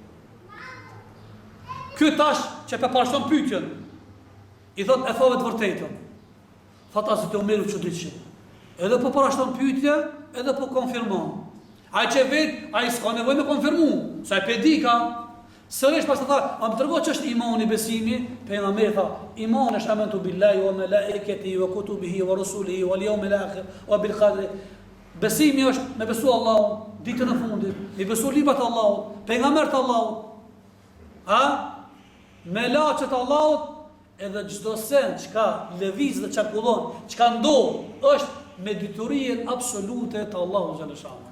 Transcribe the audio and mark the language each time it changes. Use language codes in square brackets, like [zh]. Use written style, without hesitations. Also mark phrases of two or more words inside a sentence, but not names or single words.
[sq] Ky tash që pe parashton pyetjen, i thot e thove të vërtetën. Thot Hazreti Omeru çuditshëm. Edhe po parashton pyetje, edhe po konfirmon. Ai që vet, ai s'ka nevojë me konfirmu, sa e pedika. Sërish pas të tha, a më tërgo që është imani besimi, pejgamberi tha, imani është [ar] آمنت بالله وملائكته وكتبه ورسله واليوم الآخر وبالقدر. [sq] Besimi është me besu Allahun, ditën e fundit, me besu librat e Allahut, pejgamberët e Allahut, me laçet e Allahut, edhe çdo sen çka lëviz dhe çarkullon, çka ndodh, është me diturinë absolute të Allahut xhaleshanu.